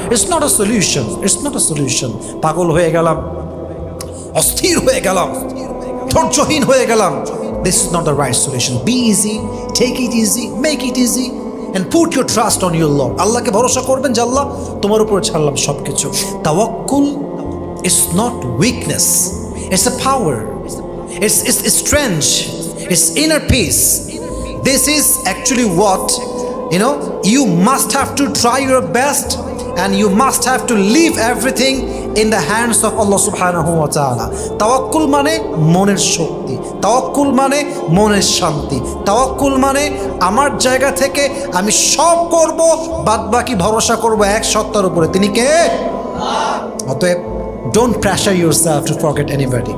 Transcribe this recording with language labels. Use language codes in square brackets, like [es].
[en] It's not a solution, it's not a solution. [bn] পাগল হয়ে গেলাম, অস্থির হয়ে গেলাম, [en] ধৈর্যহীন হয়ে গেলাম, this is not the right solution. Be easy, take it easy, make it easy and put your trust on your Lord. [bn] আল্লাহকে ভরসা করবেন যে আল্লাহ তোমার উপরে ছাড়লাম সব কিছু। [en] তাওয়াক্কুল is not weakness, it's a power, it's strength, it's inner peace. This is actually what, you must have to try your best and you must have to leave everything in the hands of Allah subhanahu wa ta'ala. [bn] তাওয়াক্কুল মানে মনের শক্তি, তাওয়াক্কুল মানে মনের শান্তি, তাওয়াক্কুল মানে আমার জায়গা থেকে আমি সব করব, বাদ বাকি ভরসা করব এক সত্তার উপরে। তিনি কে? [en] অতএব don't pressure yourself to forget anybody.